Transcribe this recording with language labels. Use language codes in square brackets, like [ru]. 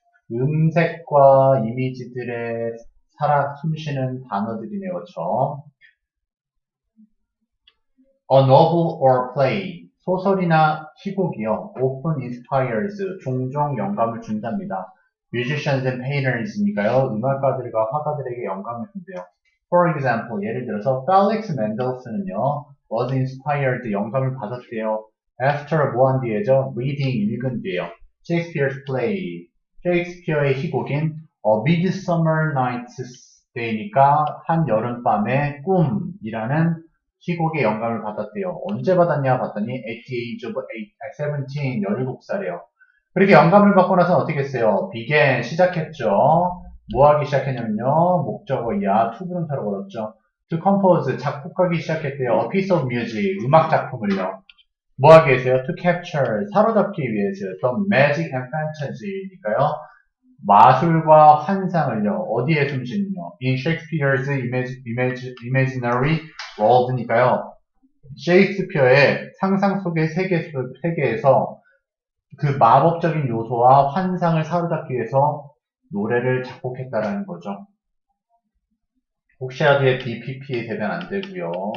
[ko] 음색과 이미지들의 살아 숨쉬는 단어들이네요. 그렇죠? [en] A novel or play. [ko] 소설이나 희곡이요. [en] often inspires. [ko] 종종 영감을 준답니다. [en] musicians and painters니까요. [ko] 음악가들과 화가들에게 영감을 준대요. [en] For example, [ko] 예를 들어서 Felix Mendelssohn은요. [en] was inspired. [ko] 영감을 받았대요. After 뭐한 뒤에죠? reading 읽은 뒤에요. [en] Shakespeare's play. [ko] 셰익스피어의 희곡인 A Midsummer Night's Day니까 한 여름밤의 꿈이라는 희곡의 영감을 받았대요. 언제 받았냐 봤더니 [en] at the age of 17, [ko] 17살이에요. 그렇게 영감을 받고 나서 어떻게 했어요? began, 시작했죠. 뭐 하기 시작했냐면요. 목적어야 투부정사로 걸었죠. [en] to compose, [ko] 작곡하기 시작했대요. [en] a piece of music, [ko] 음악 작품을요. 뭐 하기 위해서요? [en] to capture, [ko] 사로잡기 위해서요. [en] the magic and fantasy니까요. [ko] 마술과 환상을요. 어디에 숨쉬는요? [en] in Shakespeare's imaginary world니까요. [ko] 셰익스피어의 상상 속의 세계에서 그 마법적인 요소와 환상을 사로잡기 위해서 노래를 작곡했다라는 거죠. 혹시라도 BPP에 되면 안 되고요.